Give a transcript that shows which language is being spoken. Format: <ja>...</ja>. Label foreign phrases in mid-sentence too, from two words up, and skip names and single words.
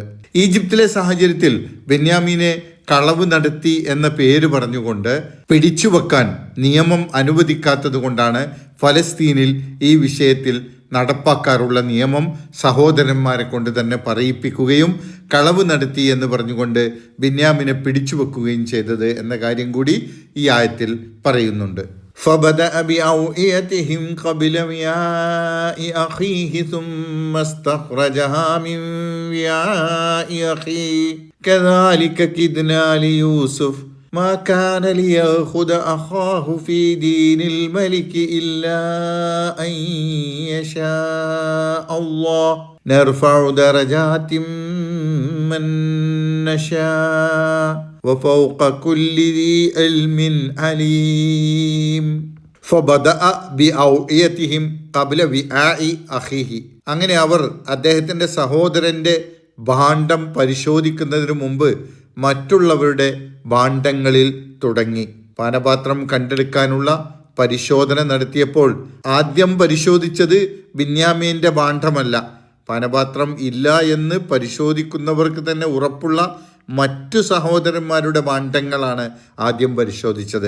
<ml>ഈജിപ്തിലെ സാഹചര്യത്തിൽ ബെന്യാമീനെ കളവ് നടത്തി എന്ന പേര് പറഞ്ഞുകൊണ്ട് പിടിച്ചുവെക്കാൻ നിയമം അനുവദിക്കാത്തത് കൊണ്ടാണ് ഫലസ്തീനിൽ ഈ വിഷയത്തിൽ നടപ്പാക്കാറുള്ള നിയമം സഹോദരന്മാരെ കൊണ്ട് തന്നെ പറയിപ്പിക്കുകയും കളവ് നടത്തി എന്ന് പറഞ്ഞുകൊണ്ട് ബെന്യാമിനെ പിടിച്ചു വെക്കുകയും ചെയ്തത് എന്ന കാര്യം കൂടി ഈ ആയത്തിൽ പറയുന്നുണ്ട്.</ml> <ar>فَبَدَأَ بِأَوْعِيَتِهِمْ قَبْلَ وِعَاءِ أَخِيهِ ثُمَّ اسْتَخْرَجَهَا مِنْ وِعَاءِ أَخِيهِ كَذَلِكَ كِدْنَا لِيُوسُفَ ما كان ليأخذ أخاه في دين الملك إلا أن يشاء الله نرفع درجات من نشاء وفوق كل ذي علم عليم فبدأ بأوعيتهم قبل وعاء أخيه.</ar> <ml>അങ്ങനെ അവർ അദ്ദേഹത്തിൻ്റെ സഹോദരൻ്റെ ഭാണ്ഡം പരിശോധിക്കുന്നതിന് മുമ്പ് മറ്റുള്ളവരുടെ ഭാണ്ഡങ്ങളിൽ തുടങ്ങി. പാനപാത്രം കണ്ടെടുക്കാനുള്ള പരിശോധന നടത്തിയപ്പോൾ ആദ്യം പരിശോധിച്ചത് ബെന്യാമീൻ്റെ ഭാണ്ഡമല്ല, പാനപാത്രം ഇല്ല എന്ന് പരിശോധിക്കുന്നവർക്ക് തന്നെ ഉറപ്പുള്ള മറ്റു സഹോദരന്മാരുടെ ഭാണ്ഡങ്ങളാണ് ആദ്യം പരിശോധിച്ചത്.</ml>